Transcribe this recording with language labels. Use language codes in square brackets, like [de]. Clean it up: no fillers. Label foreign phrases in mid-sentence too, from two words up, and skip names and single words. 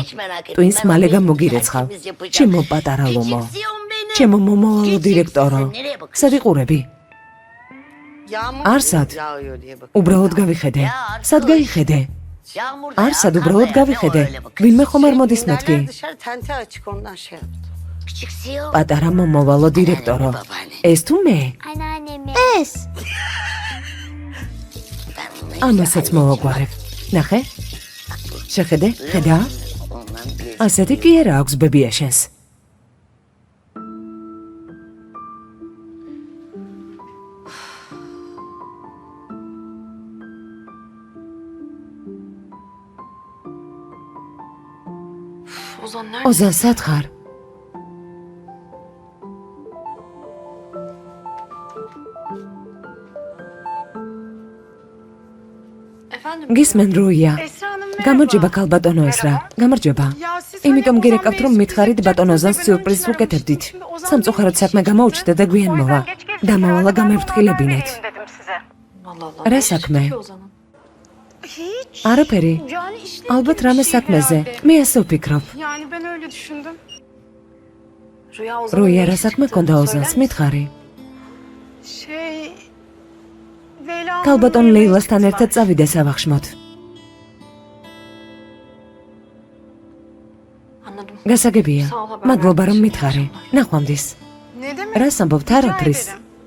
[ka] ტვინს მალე გამოგირეცხავ. ჩემო პატარა ლომო. ჩემო მომავალო დირექტორო. სად იყურები? არსად. უბრალოდ გავიხედე. სად გაიხედე? არსად უბრალოდ გავიხედე. ვინმე ხომ არ მოდის მეთქი? [tr] Tente açık ondan şey yaptım. [ka] პატარა მომავალო დირექტორო. ეს თუ მე? ანანემე. ეს. ამასაც მოვაგვარებ. ნახე? შეხედე? ხედა? ასეთი კი არა აქვს ბებია შენს. [tr] Ozan nerede? [ka] ოზან სად ხარ? [tr] Efendim? [ka] გისმენ როია. [tr] Esra Hanım [ka] გამარჯობა ქალბატონო ესრა. გამარჯობა. იმიტომ გირეკავთ რომ მითხარით ბატონ ოზანს სიურპრიზს ვუკეთებდით. სამწუხაროდ საქმე გამოუჩნდა და გვიან მოვა. დამავალა გამეფრთხილებინეთ. [tr] dedim size. Allah Allah. [ka] Რა [tr] Ne işi [ka] საქმე? [tr] ki Ozan'ın? Hiç. [ka] არაფერი. [tr] Yani işle [ka] ალბათ [tr] ilgili [ka] რამე [tr] bir şey [ka] საქმეზე. [tr] herhalde. [ka] მე ასე ვფიქრობ. [tr] Yani ben öyle düşündüm. Rüya Ozan'ın [ka] როია [tr] ne [ka] რა [tr] işi [ka] საქმე [tr] çıktı? [ka] ქონდა [tr] Söyler [ka] ოზანს [tr] misin? [ka] მითხარი. [tr] Şey... Leyla [ka] ქალბატონ [tr] Hanım'la [ka] ლეილასთან [tr] ilgisi [ka] ერთად [tr] var. [ka] წავიდე სავახშმოთ. [tr] Anladım. [ka] გასაგებია. [tr] Sağ ol, haber [ka] მადლობა რომ [tr] verdiğin için. [ka] მითხარი. ნახვამდის. [tr] Ne demek? [ka] რას ამბობთ [tr] Rica [ka] არაფრის? [tr] ederim.